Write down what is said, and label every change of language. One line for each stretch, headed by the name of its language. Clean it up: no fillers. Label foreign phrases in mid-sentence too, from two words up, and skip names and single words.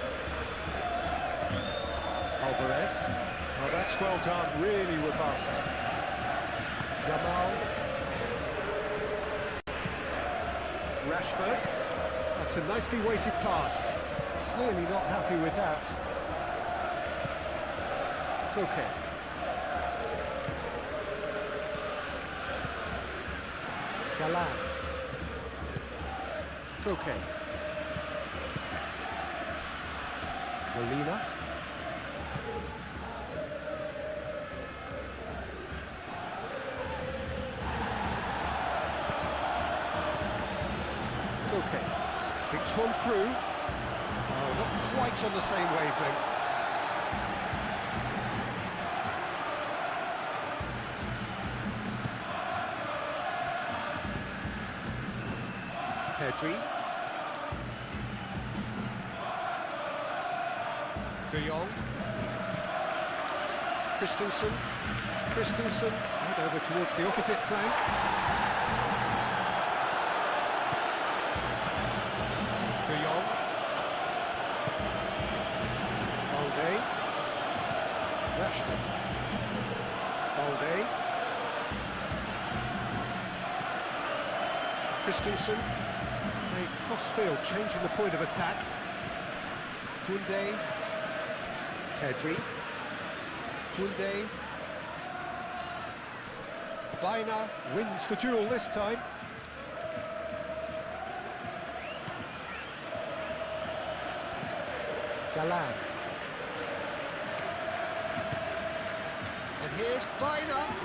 English: Alvarez. Oh, that's well done, really robust. Yamal. Rashford. That's a nicely weighted pass. Clearly not happy with that. Koke. Galan. Koke. Molina. Koke. Picks one through. Oh, not quite on the same wavelength. Pedri. De Jong. Christensen. Christensen. Right over towards the opposite flank. De Jong. Balde. Rashford. Balde. Christensen. A cross-field, changing the point of attack. Koundé. Pedri. Koundé. Bina wins the duel this time. Galan. And here's Bina.